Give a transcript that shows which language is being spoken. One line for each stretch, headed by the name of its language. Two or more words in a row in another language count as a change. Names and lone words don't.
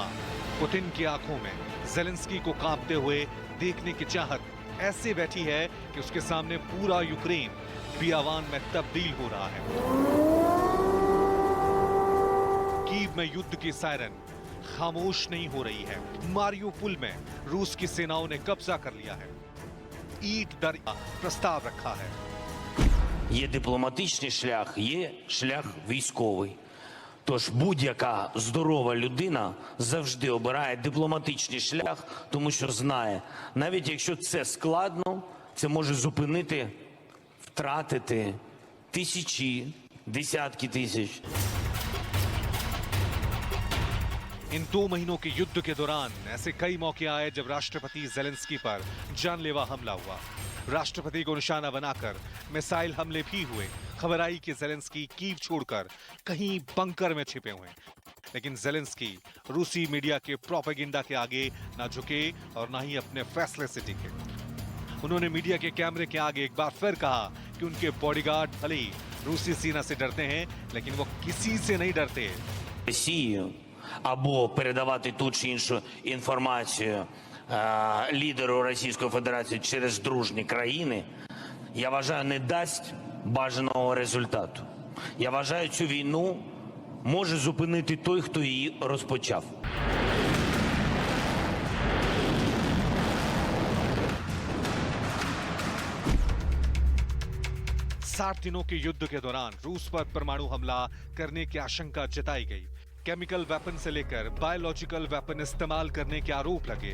Hindi: पुतिन की आंखों में ज़ेलेंस्की को कांपते हुए देखने की चाहत ऐसे बैठी है कि उसके सामने पूरा यूक्रेन बियावान में तब्दील हो रहा है। कीव में युद्ध की सायरन खामोश नहीं हो रही है। मारियोपुल में रूस की सेनाओं ने कब्जा कर लिया है। ईट दर प्रस्ताव रखा है।
Ukrainian: Є дипломатичний шлях, є шлях військовий. Тож будь-яка здорова людина завжди обирає дипломатичний шлях, тому що знає, навіть якщо це складно, це може зупинити, втратити тисячі, десятки тисяч.
Hindi: इन 2 महीनों के युद्ध के दौरान ऐसे कई मौके आए जब राष्ट्रपति ज़ेलेंस्की पर जानलेवा हमला हुआ। राष्ट्रपति को निशाना बनाकर मिसाइल हमले भी हुए। खबर आई कि ज़ेलेंस्की कीव छोड़कर कहीं बंकर में छिपे हुए हैं, लेकिन ज़ेलेंस्की रूसी मीडिया के प्रोपेगेंडा के आगे ना झुके और ना ही अपने फैसले से टिके। उन्होंने मीडिया के कैमरे के आगे एक बार फिर कहा कि उनके बॉडीगार्ड भले ही रूसी सेना से डरते हैं, लेकिन वो किसी से नहीं डरते।
Ukrainian: Росію або передавати ту чи іншу інформацію лідеру Російської Федерації через дружні країни, я вважаю, не дасть бажаного результату. Я вважаю, цю війну може зупинити той, хто її розпочав.
Hindi: साठ दिनों के युद्ध के दौरान रूस पर परमाणु हमला करने की आशंका जताई गई।
English: chemical weapon
Hindi: से लेकर
English: biological weapon
Hindi: इस्तेमाल करने के आरोप लगे।